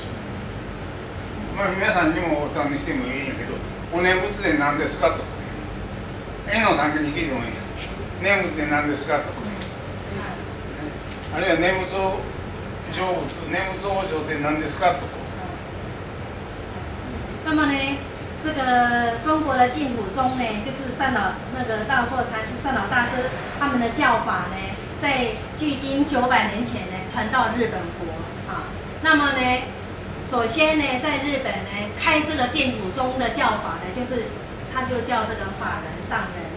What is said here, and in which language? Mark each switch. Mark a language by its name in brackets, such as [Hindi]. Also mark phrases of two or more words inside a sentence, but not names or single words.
[Japanese] まあ皆さんにもお尋ねしてもいいんやけど、お念仏で何ですかとか、縁の参加に聞いてもいいんや。念仏で何ですかとか、あるいは念仏成仏、念仏往生って何ですかとか。 [Chinese] 那么呢， 这个中国的净土宗呢，就是那个道错禅师善导大师他们的教法呢，在距今900年前呢，传到日本国啊。那么呢，首先呢，在日本呢，开这个净土宗的教法呢，他就叫这个法人上人啊。